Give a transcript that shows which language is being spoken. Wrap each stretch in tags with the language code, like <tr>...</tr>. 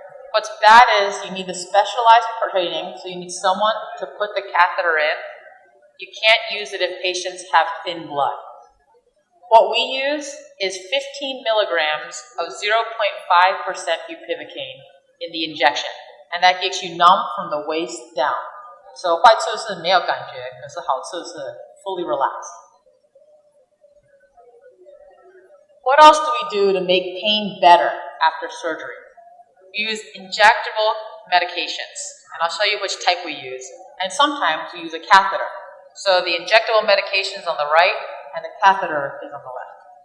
<en>What's bad is you need the specialized training, so you need someone to put the catheter in. You can't use it if patients have thin blood. What we use is 15 milligrams of 0.5% bupivacaine in the injection, and that gets you numb from the waist down.</en> <zh>So 坏处是没有感觉，可是好处是</zh> <en>fully relaxed. What else do we do to make pain better after surgery? We use injectable medications, and I'll show you which type we use. And sometimes we use a catheter. So the injectable medication is on the right, and the catheter is on the left.</en>